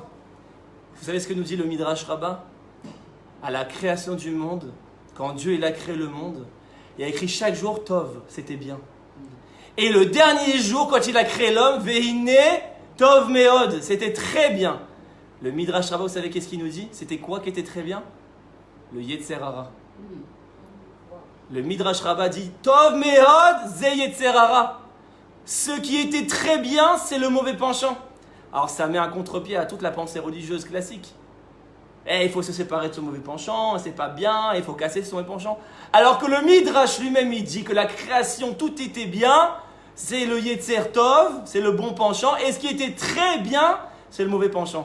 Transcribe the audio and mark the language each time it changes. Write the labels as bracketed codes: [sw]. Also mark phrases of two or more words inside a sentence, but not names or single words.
[fr] Vous savez ce que nous dit le Midrash Rabbah? À la création du monde, quand Dieu il a créé le monde, il a écrit chaque jour Tov, c'était bien. Et le dernier jour, quand il a créé l'homme, [he] והנה טוב מאד, [fr] c'était très bien. Le Midrash Rabbah, vous savez qu'est-ce qu'il nous dit? C'était quoi qui était très bien? [he] Le יצר הרע. Le Midrash Rabbah dit טוב מאד זה יצר הרע. [fr] Ce qui était très bien, c'est le mauvais penchant. Alors ça met un contre-pied à toute la pensée religieuse classique. Il faut se séparer de ce mauvais penchant, c'est pas bien, il faut casser ce mauvais penchant. Alors que le Midrash lui-même, il dit que la création, tout était bien, c'est le [he] יצר טוב, [fr] c'est le bon penchant, et ce qui était très bien, c'est le mauvais penchant.